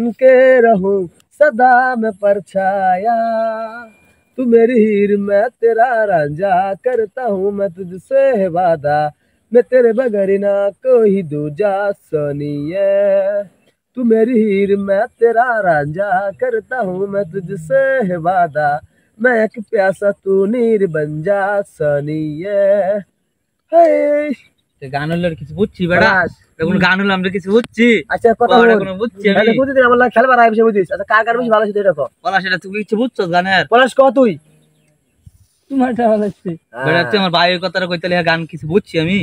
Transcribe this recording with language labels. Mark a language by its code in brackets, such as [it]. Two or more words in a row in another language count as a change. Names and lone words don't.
[hi] के रहूं सदा मैं परछाया तू मेरी हीर मैं तेरा रांझा करता हूँ मैं तुझसे वादा मैं तेरे बगैर ना कोई दूजा सोनिए तू मेरी हीर मैं तेरा रांझा करता हूँ मैं तुझसे वादा मैं एक प्यासा तू नीर बन जा सोनिए [bn] গান হলো কিছু বুঝছি বেড়া এখন গান হলো আমরা কিছু বুঝছি আচ্ছা কথা বল কোনো বুঝছি আমি বুঝিস আমার লাগে খেলবার আইছে বুঝিস আচ্ছা কার কার বেশি ভালো সেটা দেখো বলা সেটা তুই কিছু বুঝছস গানের পলাশ ক তুই তোমারটা ভালো লাগছে বেড়া তুই আমার ভাইয়ের কথাটা কইতালে গান কিছু বুঝছি আমি